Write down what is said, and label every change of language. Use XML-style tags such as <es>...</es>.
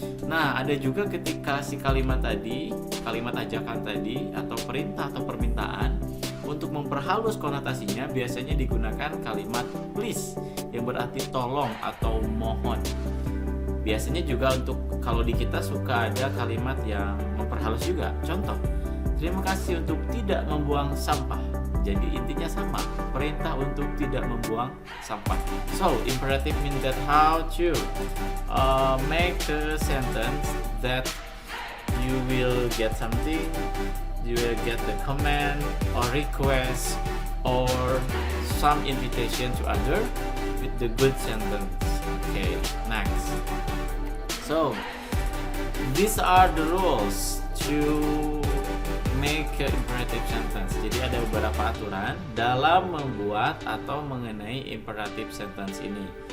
<id>Nah, ada juga ketika si kalimat tadi, kalimat ajakan tadi, atau perintah atau permintaan, untuk memperhalus konotasinya biasanya digunakan kalimat please, yang berarti tolong atau mohon. Biasanya juga untuk kalau di kita suka ada kalimat yang memperhalus juga. Contoh, terima kasih untuk tidak membuang sampah. Jadi intinya sama, perintah untuk tidak membuang sampah.</id> <en>So, imperative means that how to make a sentence that you will get something, you will get the command or request or some invitation to other with the good sentence. Okay, next. So, these are the rules to make an imperative sentence.</en> <id>Jadi ada beberapa aturan dalam membuat atau mengenai imperative sentence ini.</id>